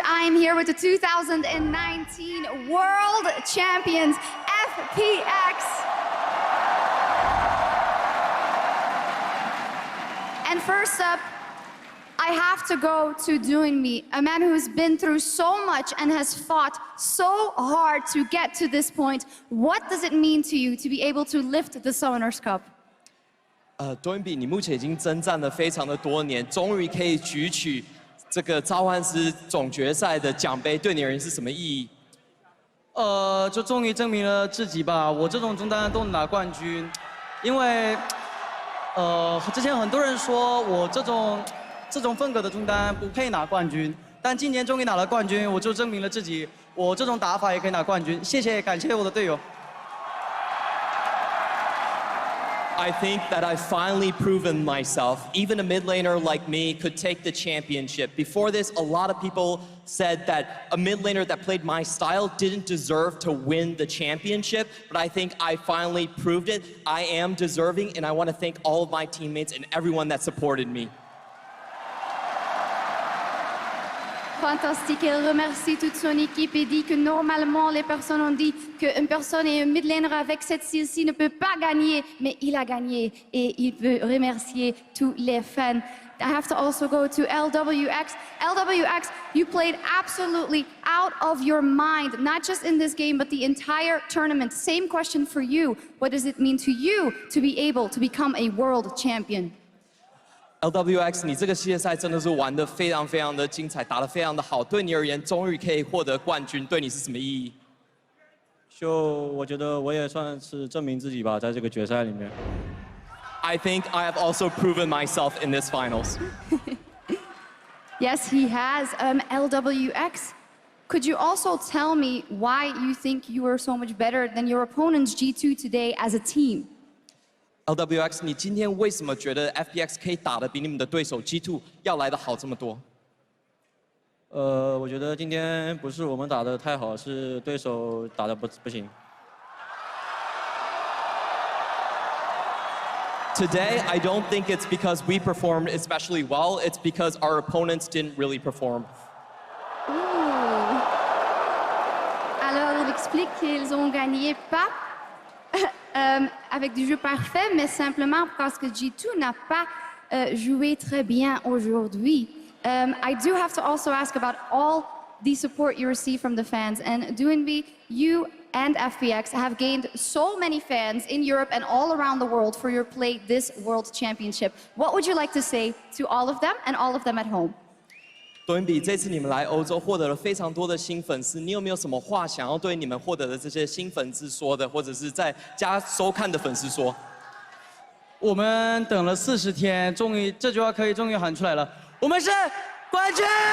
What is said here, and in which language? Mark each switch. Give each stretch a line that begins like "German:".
English: I am here with the 2019 World Champions, FPX. And first up, I have to go to Doing Me, a man who's been through so much and has fought so hard to get to this point. What does it mean to you to be able to lift the Summoners Cup?
Chinese: 多恩比，你目前已经征战了非常的多年，终于可以举起这个召唤师总决赛的奖杯，对你而言是什么意义？就终于证明了自己吧。我这种中单都能拿冠军，因为之前很多人说我这种风格的中单不配拿冠军，但今年终于拿了冠军，我就证明了自己，我这种打法也可以拿冠军。谢谢，感谢我的队友。
English: I think that I've finally proven myself. Even a mid laner like me could take the championship. Before this, a lot of people said that a mid laner that played my style didn't deserve to win the championship, but I think I finally proved it. I am deserving, and I want to thank all of my teammates and everyone that supported me.
French: Fantastique. Elle remercie toute son équipe et dit que normalement, les personnes ont dit qu'une personne et un mid laner avec cette style-ci ne peut pas gagner, mais il a gagné et il veut remercier tous les fans.
English: I have to also go to LWX. LWX, you played absolutely out of your mind, not just in this game, but the entire tournament. Same question for you. What does it mean to you to be able to become a world champion?
Chinese: LWX， 你这个系列赛真的是玩得非常非常的精彩，打得非常的好。对你而言，终于可以获得冠军，对你是什么意义？我觉得我也算是证明自己吧，在这个决赛里面。
English: I think I have also proven myself in this finals. Yes, he has. LWX, could you also tell me why you think you are so much better than your opponents G2 today as a team?
Chinese: LWX， 你今天为什么觉得 FPX 可以打得比你们的对手 G2 要来得好这么多？我觉得今天不是我们打得太好，是对手打得不行。
English: Today, I don't think it's because we performed especially well. It's because our opponents didn't really perform.
French: Alors, il explique qu'ils ont gagné pas avec du jeu parfait, mais simplement parce que G2 n'a pas joué très bien aujourd'hui.
English: I do have to also ask about all the support you receive from the fans. And Doinby, you and FPX have gained so many fans in Europe and all around the world for your play this World Championship. What would you like to say to all of them and all of them at home?
Chinese: 多恩比，这次你们来欧洲获得了非常多的新粉丝，你有没有什么话想要对你们获得的这些新粉丝说的，或者是在家收看的粉丝说？我们等了40天，终于这句话可以终于喊出来了，我们是冠军！